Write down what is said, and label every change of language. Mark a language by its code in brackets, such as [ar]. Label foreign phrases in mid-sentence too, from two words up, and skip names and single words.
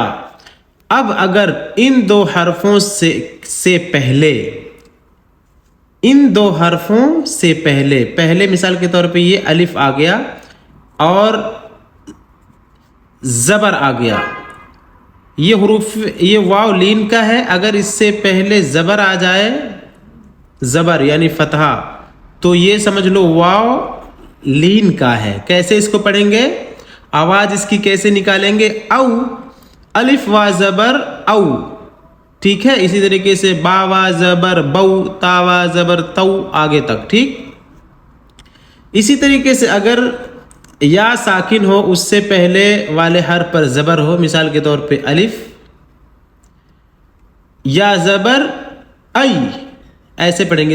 [ur] اب اگر ان 2 حرفوں سے پہلے پہلے مثال کے طور پہ یہ الف آ گیا اور زبر آ گیا، یہ واو لین کا ہے۔ اگر اس سے پہلے زبر آ جائے، زبر یعنی فتحہ، تو یہ سمجھ لو واو لین کا ہے۔ کیسے اس کو پڑھیں گے؟ آواز اس کی کیسے نکالیں گے؟ او، الف وا زبر او، ٹھیک ہے۔ اسی طریقے سے با وا زبر بو، تا وا زبر تو، آگے تک، ٹھیک۔ اسی طریقے سے اگر یا ساکن ہو، اس سے پہلے والے حرف پر زبر ہو، مثال کے طور پہ الف، یا زبر ای، ایسے پڑھیں گے۔